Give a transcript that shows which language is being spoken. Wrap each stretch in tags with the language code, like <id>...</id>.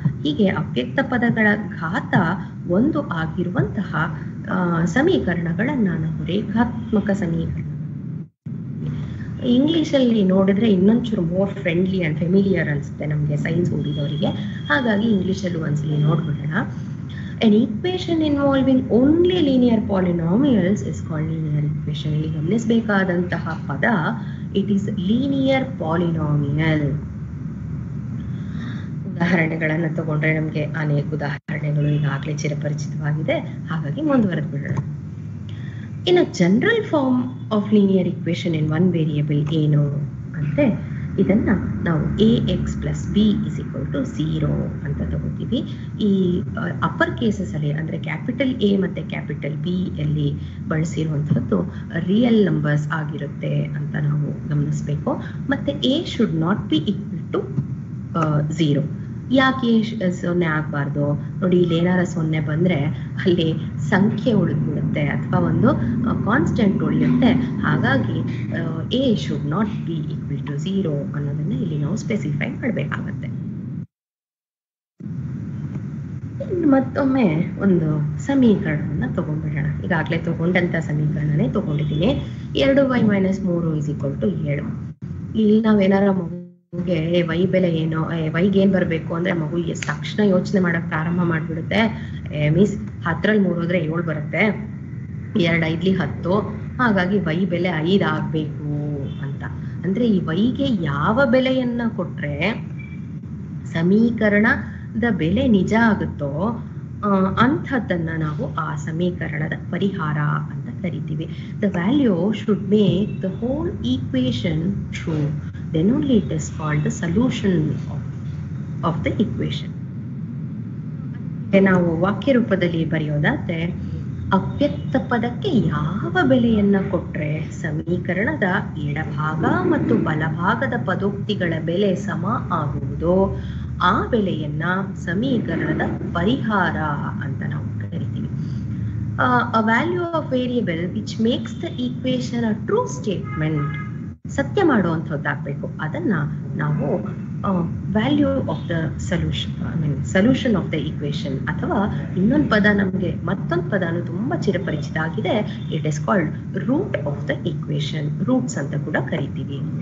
<kn>ಹೀಗೆ ಅವ್ಯಕ್ತ ಪದಗಳ ಘಾತ 1 ಆಗಿರುವಂತಹ ಸಮೀಕರಣಗಳನ್ನ ನಾವು ರೇಖಾತ್ಮಕ ಸಮೀಕರಣ. ಇಂಗ್ಲಿಷಲ್ಲಿ ನೋಡಿದ್ರೆ ಇನ್ನೊಂಚೂರು</kn> <en>more friendly and familiar</en> <kn>ಅನ್ಸುತ್ತೆ ನಮ್ಗೆ ಸೈನ್ಸ್ ಓದಿದವರಿಗೆ. ಹಾಗಾಗಿ ಇಂಗ್ಲಿಷಲ್ಲೂ ಒಂದ್ಸಲಿ ನೋಡ್ಬಿಡೋಣ.</kn> <en>An equation involving only linear polynomials is called linear equation.</en> <kn>ಇಲ್ಲಿ ಗಮನಿಸಬೇಕಾದಂತಹ ಪದ</kn> <en>it is linear polynomial.</en> <kn>ಉದಾಹರಣೆಗಳನ್ನ ತಗೊಂಡ್ರೆ ನಮ್ಗೆ ಅನೇಕ ಉದಾಹರಣೆಗಳು ಈಗಾಗಲೇ ಚಿರಪರಿಚಿತವಾಗಿದೆ, ಹಾಗಾಗಿ ಮುಂದುವರೆದು ಬಿಡೋಣ.</kn> <en>In a general form of linear equation in one variable</en> <kn>ಏನು ಅಂದ್ರೆ, ಇದನ್ನ ನಾವು ax + b = 0 ಅಂತ ತಗೋತೀವಿ. ಈ ಅಪ್ಪರ್ ಕೇಸಸ್ ಅಲ್ಲಿ ಅಂದ್ರೆ ಕ್ಯಾಪಿಟಲ್ A ಮತ್ತೆ ಕ್ಯಾಪಿಟಲ್ B ಅಲ್ಲಿ ಬಳಸಿರುವಂತಹದ್ದು ರಿಯಲ್ ನಂಬರ್ಸ್ ಆಗಿರುತ್ತೆ ಅಂತ ನಾವು ಗಮನಿಸಬೇಕು.</kn> <en>ಮತ್ತೆ a should not be equal to 0.</en> <kn>ಯಾಕೆ 0 ಆಗಬಾರ್ದು ನೋಡಿ, ಇಲ್ಲಿ ಏನಾರ 0 ಬಂದ್ರೆ ಅಲ್ಲಿ ಸಂಖ್ಯೆ ಉಳಿದ್ಬಿಡುತ್ತೆ ಅಥವಾ ಒಂದು ಕಾನ್ಸ್ಟೆಂಟ್ ಉಳಿಯುತ್ತೆ. ಹಾಗಾಗಿ</kn> <en>a should not be equal to 0</en> <kn>ಅನ್ನೋದನ್ನ ಇಲ್ಲಿ ನಾವು ಸ್ಪೆಸಿಫೈ ಮಾಡಬೇಕಾಗತ್ತೆ. ಮತ್ತೊಮ್ಮೆ ಒಂದು ಸಮೀಕರಣವನ್ನ ತಗೊಂಡ್ಬಿಡೋಣ. ಈಗಾಗಲೇ ತಗೊಂಡಂತ ಸಮೀಕರಣನೇ ತಗೊಂಡಿದ್ದೀನಿ. 2y - 3 = 7. ಇಲ್ಲಿ ನಾವೇನಾರ ಮಗುಗೆ ವೈ ಬೆಲೆ ಏನೋ, ವೈಗೆ ಏನ್ ಬರ್ಬೇಕು ಅಂದ್ರೆ ಮಗು ತಕ್ಷಣ ಯೋಚನೆ ಮಾಡಕ್ ಪ್ರಾರಂಭ ಮಾಡ್ಬಿಡುತ್ತೆ. ಮಿಸ್ 10ರಲ್ಲಿ 3 ಹೋದ್ರೆ 7 ಬರುತ್ತೆ, 2 5 10, ಹಾಗಾಗಿ ವೈ ಬೆಲೆ 5 ಆಗ್ಬೇಕು ಅಂತ. ಅಂದ್ರೆ ಈ ವೈಗೆ ಯಾವ ಬೆಲೆಯನ್ನ ಕೊಟ್ರೆ ಸಮೀಕರಣದ ಬೆಲೆ ನಿಜ ಆಗುತ್ತೋ ಅಂಥದ್ದನ್ನ ನಾವು ಆ ಸಮೀಕರಣದ ಪರಿಹಾರ ಅಂತ ಕರಿತೀವಿ.</kn> <en>The value should make the whole equation true. Then only it is called the solution of the equation.</en> <kn>ನಾವು ವಾಕ್ಯ ರೂಪದಲ್ಲಿ ಬರೆಯೋದಾದ್ರೆ ಅವ್ಯಕ್ತ ಪದಕ್ಕೆ ಯಾವ ಬೆಲೆಯನ್ನ ಕೊಟ್ರೆ ಸಮೀಕರಣದ ಎಡಭಾಗ ಮತ್ತು ಬಲಭಾಗದ ಪದೋಕ್ತಿಗಳ ಬೆಲೆ ಸಮ ಆಗುವುದೋ ಆ ಬೆಲೆಯನ್ನ ಸಮೀಕರಣದ ಪರಿಹಾರ ಅಂತ ನಾವು ಕರಿತೀವಿ.</kn> <en>A value of variable which makes the equation a true statement,</en> <kn>ಸತ್ಯ ಮಾಡುವಂಥದ್ದಾಗಬೇಕು. ಅದನ್ನ ನಾವು</kn> <en>value of the solution, solution of the equation,</en> <kn>ಅಥವಾ ಇನ್ನೊಂದು ಪದ ನಮಗೆ ಮತ್ತೊಂದು ಪದನು ತುಂಬಾ ಚಿರಪರಿಚಿತ ಆಗಿದೆ,</kn> <en>it is called root of the equation,</en> <kn>roots ಅಂತ ಕೂಡ ಕರಿತೀವಿ.</kn>